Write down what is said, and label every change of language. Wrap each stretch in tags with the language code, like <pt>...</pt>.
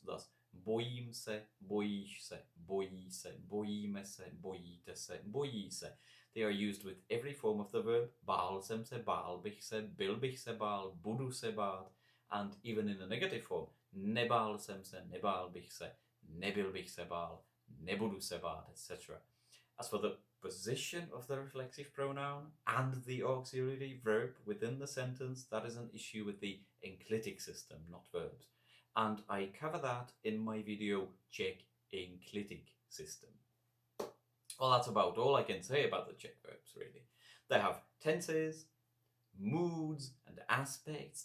<cs>Thus, bojím se, bojíš se, bojí se, bojíme se, bojíte se, bojí se.</cs> <en>They are used with every form of the verb.</en> <cs>Bál jsem se, bál bych se, byl bych se bál, budu se bát, and even in the negative form. Nebál jsem se, nebál bych se, nebyl bych se bál, nebudu se bát, etc.</cs> <en>As for the position of the reflexive pronoun and the auxiliary verb within the sentence, that is an issue with the enclitic system, not verbs. And I cover that in my video, Czech enclitic system. Well, that's about all I can say about the Czech verbs, really. They have tenses, moods, and aspects.</en>